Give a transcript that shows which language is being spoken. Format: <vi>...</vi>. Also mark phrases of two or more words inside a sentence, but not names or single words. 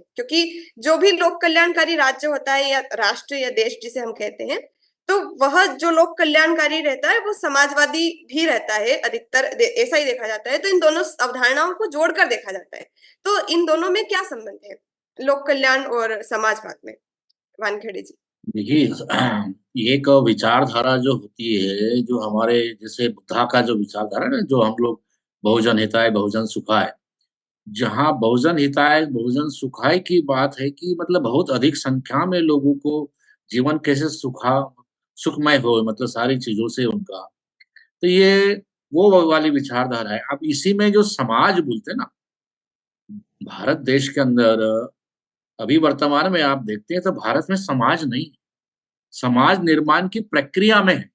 <hi>क्योंकि जो भी लोक कल्याणकारी राज्य होता है या राष्ट्र या देश जिसे हम कहते हैं, तो वह जो लोक कल्याणकारी रहता है वो समाजवादी भी रहता है, अधिकतर ऐसा ही देखा जाता है। तो इन दोनों अवधारणाओं को जोड़कर देखा जाता है। तो इन दोनों में क्या संबंध है, लोक कल्याण और समाजवाद में? वानखेड़े जी। देखिए, ये एक विचारधारा जो होती है, जो हमारे जैसे बुद्धा का जो विचारधारा है ना, जो हम लोग</hi> <sa>बहुजन हिताय बहुजन सुखाय,</sa> <hi>जहाँ</hi> <sa>बहुजन हिताय बहुजन सुखाय</sa> <hi>की बात है कि मतलब बहुत अधिक संख्या में लोगों को जीवन कैसे सुखमय हो, मतलब सारी चीजों से उनका, तो ये वो वाली विचारधारा है। अब इसी में जो समाज बोलते हैं ना, भारत देश के अंदर अभी वर्तमान में आप देखते हैं तो भारत में समाज नहीं, समाज निर्माण की प्रक्रिया में है।</hi>